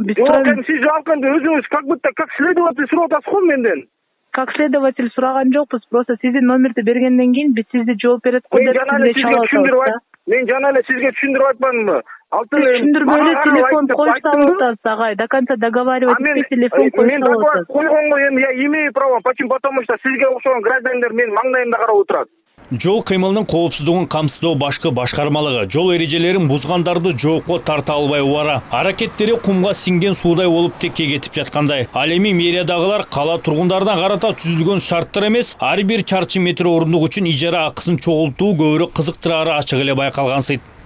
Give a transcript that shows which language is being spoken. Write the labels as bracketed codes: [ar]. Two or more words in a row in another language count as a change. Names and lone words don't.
[ky] Сиз өзүңүз [ru] как следователь [ky] сурап атасыз го менден. [ru] Как следователь [ky] сураган жокпуз, просто сиздин номерди бергенден кийин биз сизди жооп берет го деп Мен жана эле сизге түшүндүрүп айтпадымбы? Түшүндүрбөй эле телефон коюп салып атасыз, агай. [ru] До конца договаривать [ky] этпей телефон коюп салып атасыз. Койгонго эми [ru] я имею право, потому что [ky] сизге окшогон граждандар менин маңдайымда карап отурат. Жол кыймылынын коопсуздугун камсыздоо башкы башкармалыгы жол эрежелерин бузгандарды жоопко тарта албай убара. Аракеттери кумга сиңген суудай болуп текке кетип жаткандай. Ал эми мэриядагылар кала тургундарына карата түзүлгөн шарттар эмес, ар бир чарчы метр орундук үчүн ижара акысын чогултуу көбүрөөк кызыктырары ачык эле байкалгансыйт.